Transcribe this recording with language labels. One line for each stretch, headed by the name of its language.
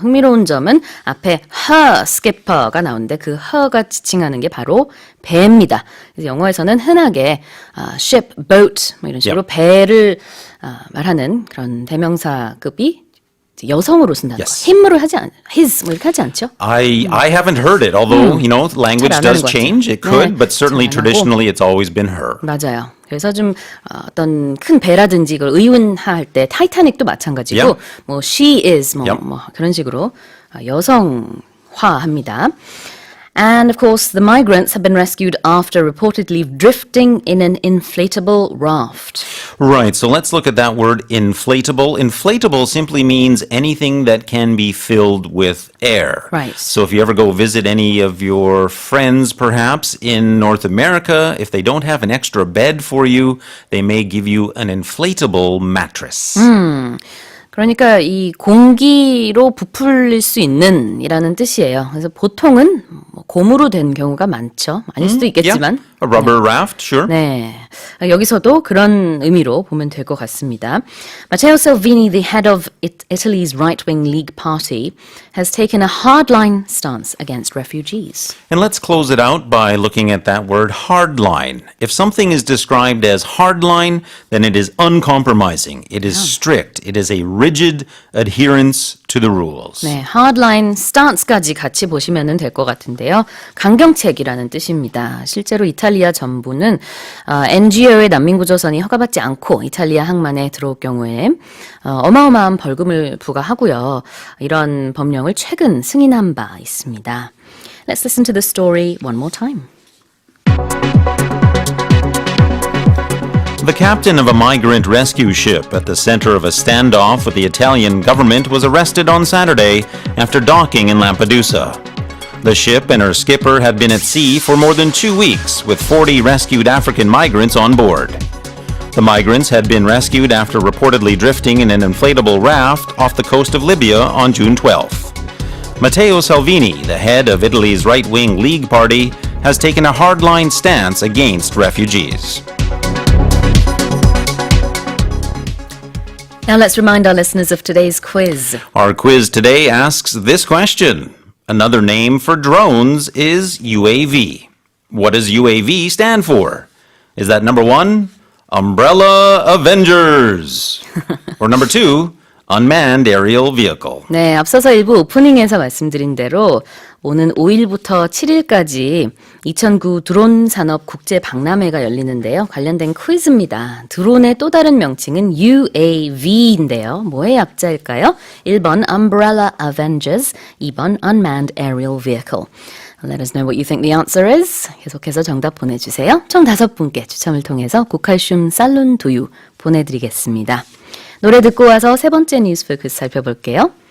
Korean: 흥미로운 점은 앞에
English: her skipper
Korean: 가 나오는데 그 her가 지칭하는 게 바로 배입니다. 그래서 영어에서는 흔하게 ship, boat 뭐 이런 식으로 배를 말하는 그런 대명사급이 여성으로 쓴다는 거. 힘으로 하지 않, his 뭐 이렇게 하지 않죠?
English: I haven't heard it, although, you know, language does change. It could,
Korean: 네,
English: but certainly traditionally it's always been her.
Korean: 맞아요. 그래서 좀 어떤 큰 배라든지 이걸 의문화할 때 타이타닉도 마찬가지고
English: Yep.
Korean: 뭐
English: she is
Korean: 뭐,
English: Yep.
Korean: 뭐 그런 식으로 여성화합니다.
English: And of course, the migrants have been rescued after reportedly drifting in an inflatable raft. Right, so let's look at that word inflatable. Inflatable simply means anything that can be filled with air. Right. So if you ever go visit any of your friends, perhaps, in North America, if they don't have an extra bed for you, they may give you an inflatable mattress.
Korean: 그러니까 이 공기로 부풀릴 수 있는 이라는 뜻이에요. 그래서 보통은 뭐 고무로 된 경우가 많죠. 아닐 수도 있겠지만.
English: Yeah, a rubber raft, sure.
Korean: 네, 여기서도 그런 의미로 보면 될 것 같습니다.
English: Matteo Salvini, the head of Italy's right-wing League party, has taken a hardline stance against refugees. And let's close it out by looking at that word hardline. If something is described as hardline, then it is uncompromising. It is strict. It is a rigid adherence to the rules.
Korean: 네, hardline stance까지 같이 보시면 될 것 같은데요. 강경책이라는 뜻입니다. 실제로 이탈리아 정부는 NGO의 난민구조선이 허가받지 않고 이탈리아 항만에 들어올 경우에 어마어마한 벌금을 부과하고요. 이런 법령을 최근 승인한 바 있습니다.
English: Let's listen to the story one more time. The captain of a migrant rescue ship at the center of a standoff with the Italian government was arrested on Saturday after docking in Lampedusa. The ship and her skipper had been at sea for more than 2 weeks, with 40 rescued African migrants on board. The migrants had been rescued after reportedly drifting in an inflatable raft off the coast of Libya on June 12th. Matteo Salvini, the head of Italy's right-wing League Party, has taken a hardline stance against refugees. Now let's remind our listeners of today's quiz. Our quiz today asks this question. Another name for drones is UAV. What does UAV stand for? Is that number 1, Umbrella Avengers? Or number 2, Unmanned Aerial Vehicle?
Korean: 네, 앞서서 일부 오프닝에서 말씀드린 대로 오는 5일부터 7일까지 2009 드론 산업 국제 박람회가 열리는데요. 관련된 퀴즈입니다. 드론의 또 다른 명칭은 UAV인데요. 뭐의 약자일까요? 1번 Umbrella Avengers, 2번 Unmanned Aerial Vehicle.
English: Let us know what you think the answer is.
Korean: 계속해서 정답 보내주세요. 총 5분께 추첨을 통해서 고칼슘 살룬 두유 보내드리겠습니다. 노래 듣고 와서 세 번째 뉴스 포커스 살펴볼게요.